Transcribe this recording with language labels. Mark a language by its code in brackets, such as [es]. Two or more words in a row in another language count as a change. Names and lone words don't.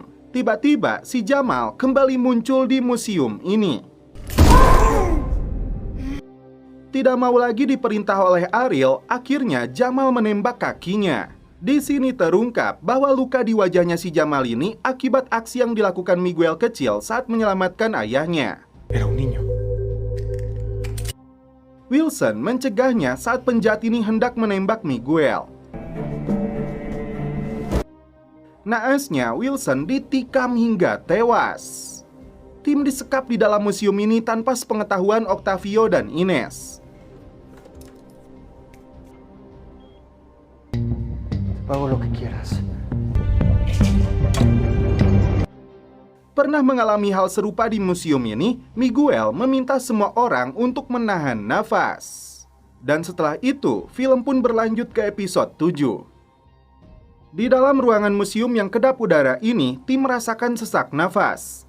[id] Tiba-tiba, si Jamal kembali muncul di museum ini. Tidak mau lagi diperintah oleh Ariel, akhirnya Jamal menembak kakinya. Di sini terungkap bahwa luka di wajahnya si Jamal ini akibat aksi yang dilakukan Miguel kecil saat menyelamatkan ayahnya. [es] Era un niño. [id] Wilson mencegahnya saat penjahat ini hendak menembak Miguel. Naasnya, Wilson ditikam hingga tewas. Tim disekap di dalam museum ini tanpa sepengetahuan Octavio dan Ines. [es] Pago lo que quieras. [id] Pernah mengalami hal serupa di museum ini, Miguel meminta semua orang untuk menahan nafas. Dan setelah itu, film pun berlanjut ke episode 7. Di dalam ruangan museum yang kedap udara ini, tim merasakan sesak nafas.